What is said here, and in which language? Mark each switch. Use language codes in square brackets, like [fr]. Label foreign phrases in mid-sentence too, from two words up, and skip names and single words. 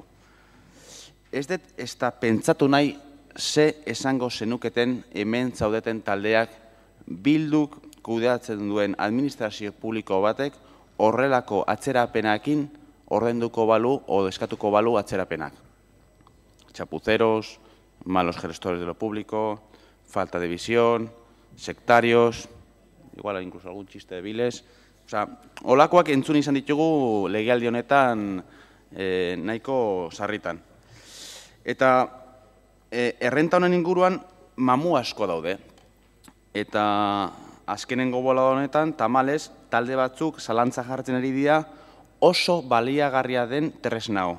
[eu] Ez da pentsatu nahi ze esango zenuketen hemen zaudeten taldeak Bilduk kudeatzen duen administrazio publiko batek horrelako atzerapenakin ordenduko balu o eskatuko balu atzerapenak. [es] Chapuceros, malos gestores de lo público, falta de visión, sectarios, igual incluso algún chiste de viles. [eu] Holakoak entzun izan ditugu legealdi honetan nahiko sarritan. Eta errenta honen inguruan mamu asko daude. Eta azkenengo bolada honetan, tamalez, talde batzuk zalantza jartzen ari dira oso baliagarria den tresnao.